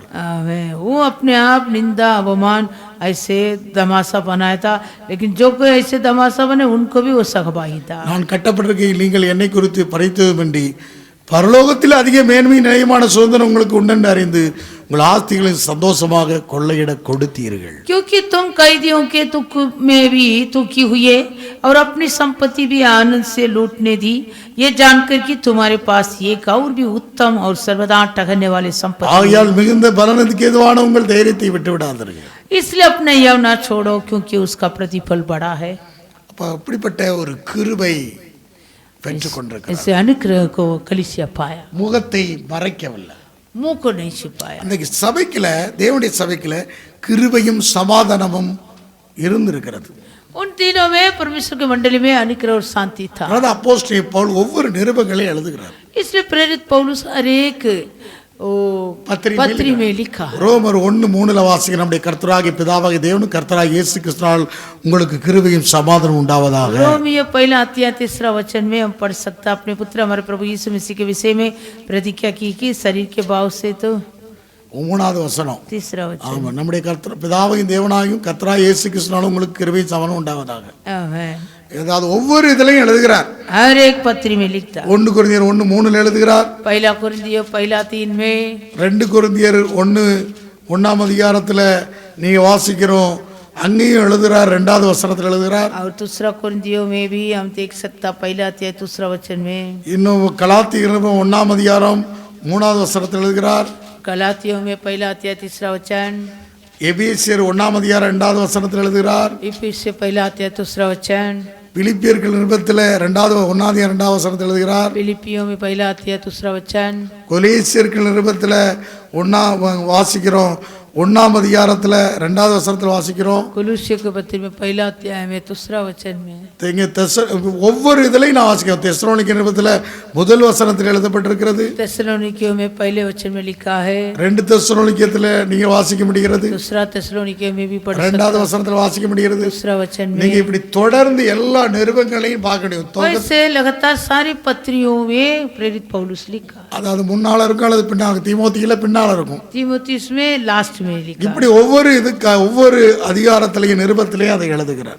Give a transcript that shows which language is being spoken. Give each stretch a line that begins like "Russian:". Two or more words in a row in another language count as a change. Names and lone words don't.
Hindi: वो अपने आप निंदा अवमान ऐसे तमाशा बनाया था, लेकिन जो कोई ऐसे तमाशा बने उनको भी वो सहभागी था.
Tamil: நான் கட்டப்பட்டிருக்கையில் நீங்கள் என்னை குறித்து பறித்ததுமின்றி பரலோகத்தில் அதிக மேன்மை நிலையமான சுதந்திரம் உங்களுக்கு உண்டென்று அறிந்து உங்கள் ஆஸ்திகளை சந்தோஷமாக கொள்ளையிட கொடுத்தீர்கள்.
Hindi: क्योंकि तुम कैदियों के दुख में भी दुखी हुए और अपनी संपत्ति भी आनंद से लूटने दी, ये जानकर कि तुम्हारे पास एक और भी उत्तम और सर्वदा ठहरने वाले संपत्ति.
Tamil: ஆகையால் மிகுந்த பலனுக்கு ஏதுவான உங்கள் தைரியத்தை விட்டு விடாதீர்கள்.
Hindi: इसलिए अपने यव ना छोड़ो क्योंकि उसका प्रतिफल बड़ा है.
Tamil: அப்ப அப்படிப்பட்ட ஒரு கிருபை பெற்றுக் கொண்டிருக்கிறார்.
Hindi: ऐसे अनुग्रह को कलीसिया पाया,
Tamil: முகத்தை மறைக்கவில்லை.
Hindi: मुंह को नहीं छिपाया.
Tamil: அந்த சபைக்குல, தேவனுடைய சபைக்குல கிருபையும் சமாதானமும் இருந்திருக்கிறது.
Hindi: उन दिनों में परमेश्वर की मंडली में अनुग्रह और शांति था.
Tamil: அதாவது அப்போஸ்தலன் பவுல் ஒவ்வொரு நிருபங்களை எழுதுகிறார்.
Hindi: इसलिए प्रेरित पौलुस हर एक पत्री में लिखा है.
Tamil: ரோமர் 1:3 வாசிக்கிற நம்முடைய கர்த்தராகிய பிதாவாகிய தேவனும் கர்த்தராகிய இயேசு கிறிஸ்துவினால் உங்களுக்கு கிருபையும் சமாதானம் உண்டாவதாக.
Hindi: रोमियो 1:3 वचन में हम पढ़ सकता अपने पुत्र हमारे प्रभु यीशु मसीह के विषय में प्रतिज्ञा की कि शरीर के भाव से तो
Tamil: 3வது வசனம்.
Hindi: 3 वचन.
Tamil: ஆமா, நம்முடைய கர்த்தர் பிதாவாகிய தேவனாகியும் கர்த்தராகிய இயேசு கிறிஸ்துவினால் உங்களுக்கு கிருபையும் சமாதானம் உண்டாவதாக.
Hindi: आमेन.
Tamil: ஏதாவது ஒவ்வொரு இதுலயும் எழுதுகிறார்.
Hindi: हर एक पत्री में लिखता.
Tamil: 1 கொரிந்தியர் 1:3 எழுதுகிறார்.
Hindi: 1 कोरिन्थियों 1:3 में,
Tamil: 2 கொரிந்தியர் 1:1 அதிகாரத்துல நீங்க வாசிக்கிறோம், அங்கேயும் எழுதுறார். 2வது வசனத்துல எழுதுறார்.
Hindi: और 2 कोरिन्थियों में भी हम देख सकता 1 अध्याय 2 वचन में.
Tamil: இன்னும் கலாத்தியர் 1 அதிகாரம் 3வது வசனத்துல எழுதுகிறார்.
Hindi: गलातियों में 1 अध्याय 3 वचन.
Tamil: எபேசியர் 1 அதிகாரம் 2வது வசனத்துல எழுதுகிறார்.
Hindi: इफिसियों 1 अध्याय 2 वचन.
Tamil: பிலிப்பியர்கள் நிருபத்துல 1 அதிகாரம் 2வது வசனத்துல எழுதுகிறார்.
Hindi: फिलिपियों में 1 अध्याय 2 वचन.
Tamil: கொலோசியர்கள் நிருபத்துல 1 வாசிக்கிறோம், 1ஆம் அதிகாரத்துல 2வது வசனத்துல வாசிக்கிறோம்.
Hindi: कुलुस्सियों के पत्र में पहला अध्याय में दूसरा वचन में
Tamil: இங்க ஒவ்வொரு இதுலையும் நான் வாசிக்கிறேன். தெசலோனிக்கே நிருபத்துல முதல் வசனத்தில் எழுதப்பட்டிருக்கிறது.
Hindi: तेसलोनिकियों में पहले वचन में लिखा है.
Tamil: 2 தெசலோனிக்கேத்துல நீங்க வாசிக்க முடிகிறது.
Hindi: दूसरा तेसलोनिके में भी पढ़ सकते
Tamil: 2வது வசனத்துல வாசிக்க முடிகிறது.
Hindi: दूसरा वचन में
Tamil: நீங்க இப்படி தொடர்ந்து எல்லா நிருபங்களையும் பார்க்கணும்.
Hindi: वैसे लगातार सारी पत्रियों में प्रेरित पौलुस लिखा.
Tamil: அதாவது முன்னால இருக்கும் அல்லது பின்னால, தீமோத்தியில பின்னால இருக்கும்.
Hindi: तीमुथियुस में लास्ट में लिखा.
Tamil: இப்படி ஒவ்வொரு ஒவ்வொரு அதிகாரத்திலையும் நிருபத்திலையும் அதை எழுதுகிறார்.